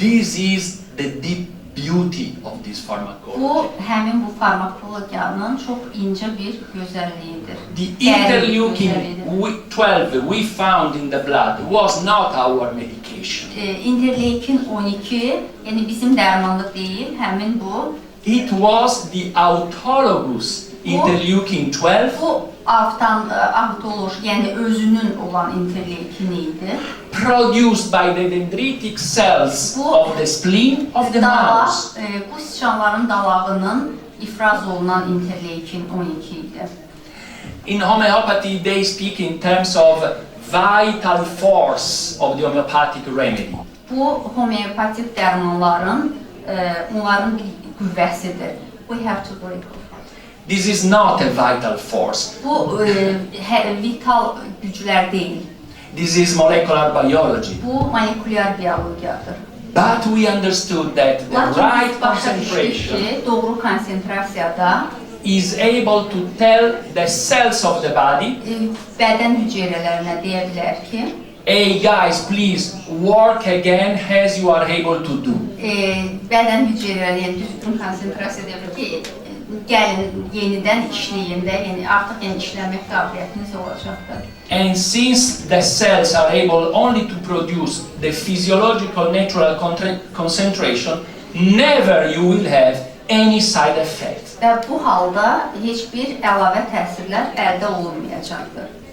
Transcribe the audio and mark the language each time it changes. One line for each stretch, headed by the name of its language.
English: This is the deep beauty of this pharmacology.
Azerbaijani: Bu, həmin bu farmakologiyanın çox incə bir gözəlliyidir.
English: The
Azerbaijani: Dərin
English: interleukin
Azerbaijani: gözəlliyidir.
English: 12 we found in the blood was not our medication.
Azerbaijani: Interleukin 12, yəni bizim dərmanlıq deyil, həmin bu.
English: It was the autologous interleukin 12
Azerbaijani: Bu autoloj, yəni özünün olan interleukini idi.
English: produced by the dendritic cells
Azerbaijani: Bu
English: of the spleen of the mouse.
Azerbaijani: Bu sıçanların dalağının ifraz olunan interleukin 12 idi.
English: In homeopathy, they speak in terms of vital force of the homeopathic remedy.
Azerbaijani: Bu homeopatik dərmanların onların bir qüvvəsidir.
English: We have to break off. This is not a vital force.
Azerbaijani: Bu vital güclər deyil.
English: This is molecular biology.
Azerbaijani: Bu molekulyar biologiyadır.
English: But we understood that the
Azerbaijani: Lakin
English: right
Azerbaijani: biz başa düşdük
English: concentration
Azerbaijani: ki, doğru konsentrasiyada
English: is able to tell the cells of the body,
Azerbaijani: Bədən hüceyrələrinə deyə bilər ki,
English: hey guys, please work again as you are able to do.
Azerbaijani: Bədən hüceyrələri, yəni düzgün konsentrasiya edə bilər ki, gəlin yenidən işləyin də, yəni artıq işləmək qabiliyyətiniz olacaqdır.
English: And since the cells are able only to produce the physiological natural concentration, never you will have any side effect.
Azerbaijani: Və bu halda heç bir əlavə təsirlər əldə olunmayacaqdır.